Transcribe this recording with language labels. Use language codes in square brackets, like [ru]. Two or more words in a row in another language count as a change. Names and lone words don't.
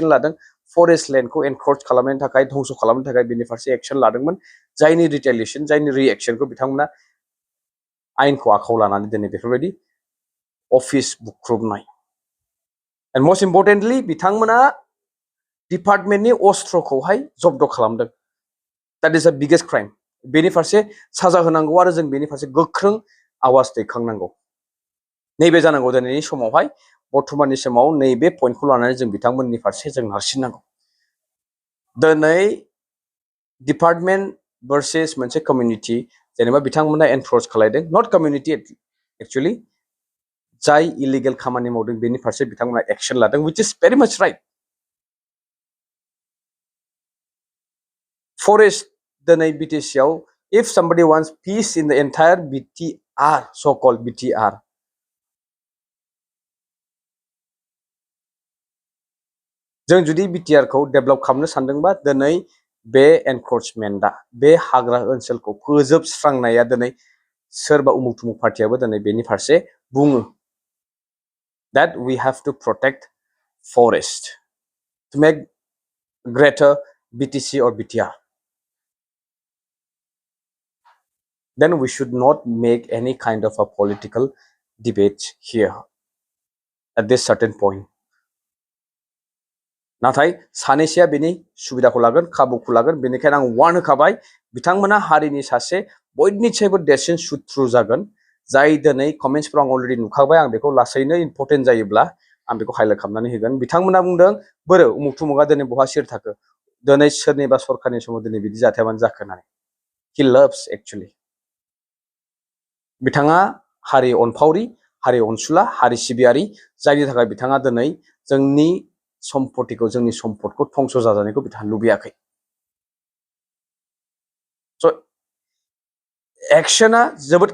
[brx] लादों [en] forest landखौ [brx] एनक्रोच खालामनायनि थाखाय धंस खालामनो थाखाय बिनि फारसे एक्शन लादोंमोन जायनि रिटेलिएशन जायनि रिएक्शनखौ बिथांमोना आइनखौ आखायाव लानानै दिनै बेफोरबायदि अफिस बुख्रुबनाय [en] and most importantly [brx] बिथांमोना डिपार्टमेन्टनि अस्त्रखौहाय जब्द खालामदों [en] that is the biggest crime [brx] बेनि फारसे साजा होनांगौ आरो जों बेनि फारसे गोख्रों आवाज दैखांनांगौ नैबे जानांगौ दिनैनि समावहाय बर्थमाननि समाव नैबे पइन्टखौ लानानै जों बिथांमोननि फारसे जों नारसिननांगौ दिनै [en] department versus [brx] मोनसे कमिउनिटि जेनेबा बिथांमोना एनक्रोच खालायदों [en] not community actually [brx] जाय इलिगेल खामानि मावदों बेनि फारसे बिथांमोना एक्शन लादों [en] which is very much right forest [brx] दिनै BTC आव [en] if somebody wants peace in the entire BTR so called BTR [brx] जों जुदि BTR खौ डेभलप खालामनो सानदोंबा दिनै बे एनक्रोचमेन्टआ बे हाग्रा ओनसोलखौ फोजोबस्रांनाया दिनै सोरबा उमुक थुमुक पार्टियाबो दिनै बेनि फारसे बुङो [en] that we have to protect forest to make greater BTC or BTR. Then we should not make any kind of a political debate here at this certain point. [brx] नाथाय सानैसोया बेनि सुबिदाखौ लागोन खाबुखौ लागोन बेनिखायनो आं वार्न होखाबाय बिथांमोना हारिनि सासे बयनिख्रुइबो देरसिन सुथ्रु जागोन जाय दिनै कमेन्ट्सफोराव आं अलरेडि नुखाबाय आं बेखौ लासैनो इम्परटेन्ट जायोब्ला आं बेखौ हाइलाइट खालामनानै होगोन बिथांमोना बुंदों बोरो उमुक थुमुकआ दिनै बहा सिर थाखो दिनै सोरनिबा सरकारनि समाव दिनै बिदि जाथाया मानो जाखो होननानै [en] he loves actually [brx] बिथाङा हारि अनफावरि हारि अनसुला हारि सिबियारि जायनि थाखाय बिथाङा दिनै जोंनि सम्पतिखौ जोंनि सम्पदखौ धंस जाजानायखौ बिथाङा लुबैयाखै स एक्शना जोबोद